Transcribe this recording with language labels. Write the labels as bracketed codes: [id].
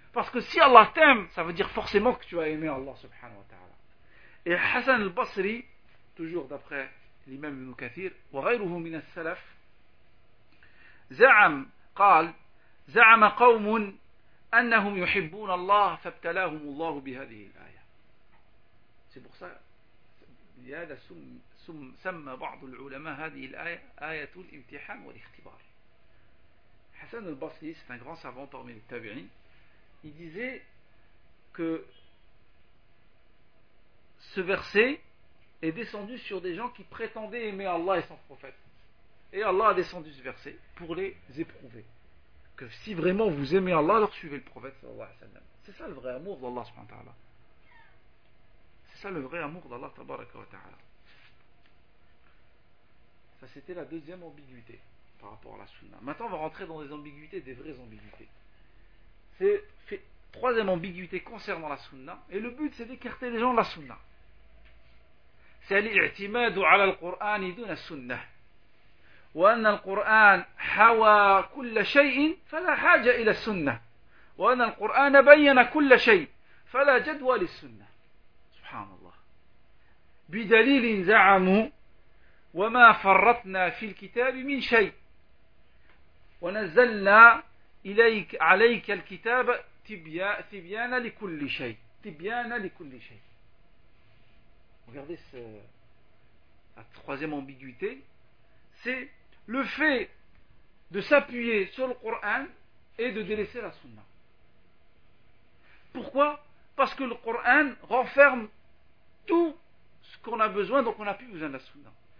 [fr] Parce que si Allah t'aime, ça veut dire forcément que tu as aimé Allah subhanahu wa ta'ala. Et Hassan al-Basri, toujours d'après l'imam Ibn Kathir, [ar] wa ghayruhu min as-salaf, za'am qal, زعم قوم أنهم يحبون الله فابتلاهم الله بهذه الآية. [fr] C'est pour ça, [ar] لهذا سمى بعض العلماء هذه الآية آية الامتحان والاختبار. [fr] Hassan al-Basri, c'est un grand savant parmi les tabi'in, il disait que ce verset est descendu sur des gens qui prétendaient aimer Allah et son prophète. Et Allah a descendu ce verset pour les éprouver. que si vraiment vous aimez Allah, alors suivez le prophète sallallahu alayhi wa sallam. C'est ça le vrai amour d'Allah subhanahu wa ta'ala. C'est ça le vrai amour d'Allah tabaraka wa ta'ala. Ça c'était la deuxième ambiguïté par rapport à la sunna. Maintenant on va rentrer dans des ambiguïtés, des vraies ambiguïtés. C'est fait, troisième ambiguïté concernant la sunna, et le but c'est d'écarter les gens de la sunna. [ar] C'est l'i'timad ala al-Qur'an dun as-sunnah. وأن القرآن حوى كل شيء فلا حاجة إلى السنة وأن القرآن بين كل شيء فلا جدوى للسنة سبحان الله بدليل زعموا وما فرطنا في الكتاب من شيء ونزلنا إليك عليك الكتاب تبيانا لكل شيء تبيانا لكل شيء. [fr] Regardez la troisième ambiguïté, c'est le fait de s'appuyer sur le Coran et de délaisser la Sunna. Pourquoi ? Parce que le Coran renferme tout ce qu'on a besoin, donc on n'a plus besoin de la Sunna.